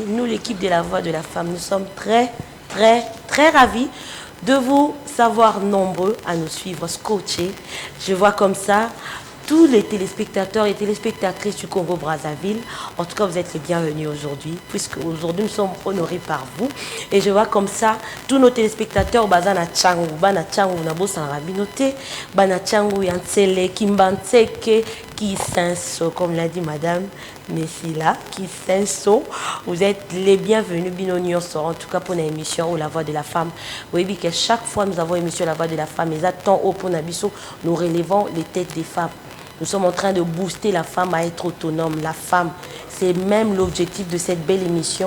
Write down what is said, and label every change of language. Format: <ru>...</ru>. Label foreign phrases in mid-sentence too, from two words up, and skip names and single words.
<fr>Nous, l'équipe de La Voix de la Femme, nous sommes très ravis de vous savoir nombreux à nous suivre, scotchés. Je vois comme ça tous les téléspectateurs et téléspectatrices du Congo-Brazzaville. En tout cas, vous êtes les bienvenus aujourd'hui, puisque aujourd'hui nous sommes honorés par vous. Et je vois comme ça tous nos téléspectateurs, Bazana Tchangou, Bana Tchangou, Nabo Sanrabinote, Bana Tchangou, Yansele, Kimbanseke, Kisenso, comme l'a dit Madame Messila, Kisenso. Vous êtes les bienvenus, Binonion sort, en tout cas pour l'émission La Voix de la Femme. Oui, que chaque fois nous avons émission La Voix de la Femme, mais attends au Ponabiso, nous relevons les têtes des femmes. Nous sommes en train de booster la femme à être autonome. La femme, c'est même l'objectif de cette belle émission.</fr>